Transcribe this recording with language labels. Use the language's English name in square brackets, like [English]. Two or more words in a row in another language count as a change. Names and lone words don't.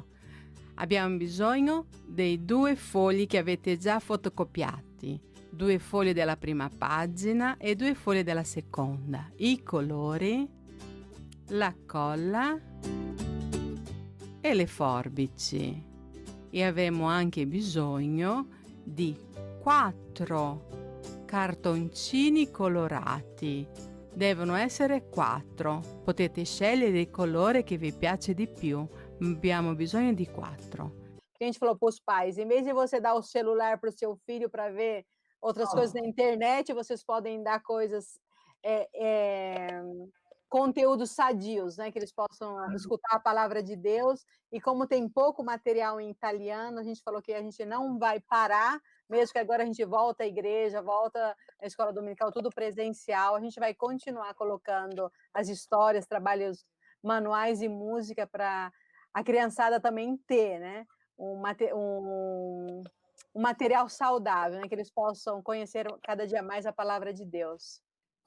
[Italian] Abbiamo bisogno dei 2 fogli che avete già fotocopiati, 2 fogli della prima pagina e 2 fogli della seconda, i colori, la colla e le forbici. E avremo anche bisogno di 4 cartoncini colorati. Devono essere 4. Potete scegliere il colore che vi piace di più. Abbiamo bisogno di 4. [Portuguese] A gente falou para os pais, em vez de você dar o celular para o seu filho para ver outras coisas na internet, vocês podem dar coisas, conteúdos sadios, né, que eles possam escutar a palavra de Deus. E como tem pouco material em italiano, a gente falou que a gente não vai parar, mesmo que agora a gente volta à igreja, volta à escola dominical, tudo presencial, a gente vai continuar colocando as histórias, trabalhos manuais e música para a criançada também ter, né, um material saudável, né, que eles possam conhecer cada dia mais a palavra de Deus.